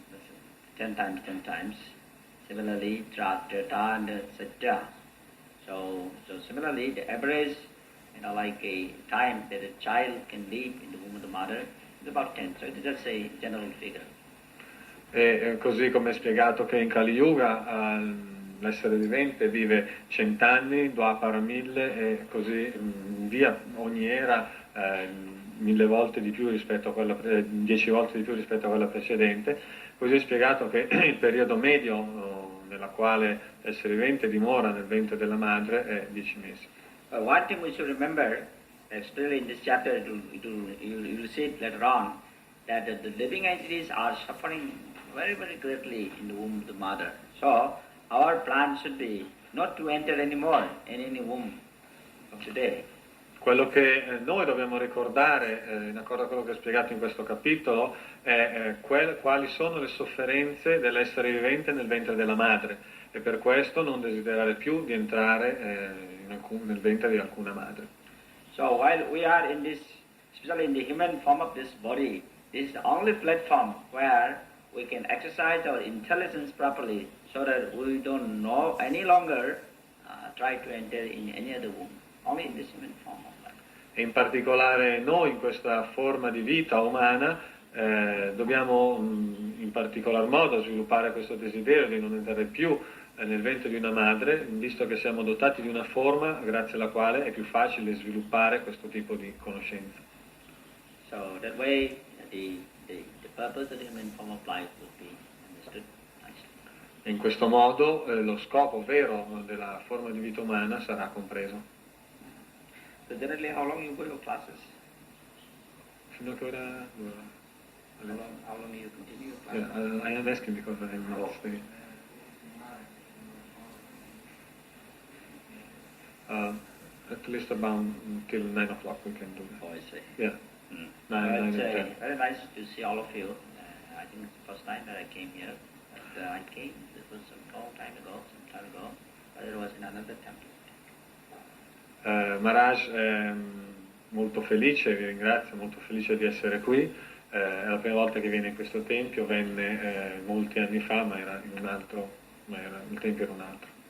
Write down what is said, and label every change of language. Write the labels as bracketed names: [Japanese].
[English] That's 10 times, 10 times. Similarly, Treta and etc. So similarly, the average, like a time that a child can live in the womb of the mother is about 10. So it is just a general figure. [Italian] E così come è spiegato che in Kali Yuga l'essere vivente vive 100 anni, Dwapara 1000 e così via, ogni era 1000 volte di più rispetto a quella 10 volte di più rispetto a quella precedente. Così è spiegato che il periodo medio nella quale l'essere vivente dimora nel ventre della madre è 10 mesi. [English] One thing we should remember especially in this chapter, you will see it later on, that the living entities are suffering very, very greatly in the womb of the mother. So, our plan should be not to enter anymore in any womb of today. [Italian] Quello che noi dobbiamo ricordare, in accordo a quello che è spiegato in questo capitolo, è quali sono le sofferenze dell'essere vivente nel ventre della madre, e per questo non desiderare più di entrare nel ventre di alcuna madre. [English] So while we are in this, especially in the human form of this body, this is the only platform where we can exercise our intelligence properly, so that we don't know any longer try to enter in any other womb, only in this human form of life. [Italian] E in particolare noi in questa forma di vita umana dobbiamo in particolar modo sviluppare questo desiderio di non entrare più nel ventre di una madre, visto che siamo dotati di una forma grazie alla quale è più facile sviluppare questo tipo di conoscenza. [English] So that way the purpose of the human form of life will be understood nicely. [Italian] E in questo modo lo scopo vero della forma di vita umana sarà compreso. [English] So generally, how long you go your classes? [Italian] Fino a che ora? [English] How long you continue your classes? Yeah, I am asking because I am not staying. At least about till 9 o'clock we can do that. Oh, I see. Yeah. Mm. 9 It's and 10. very nice to see all of you. I think it's the first time that I came here. But I came, this was some time ago, but it was in another temple. [Italian] Maharaj è molto felice, vi ringrazio, molto felice di essere qui. È la prima volta che viene in questo tempio, venne molti anni fa, ma era in un altro, il tempio era un altro.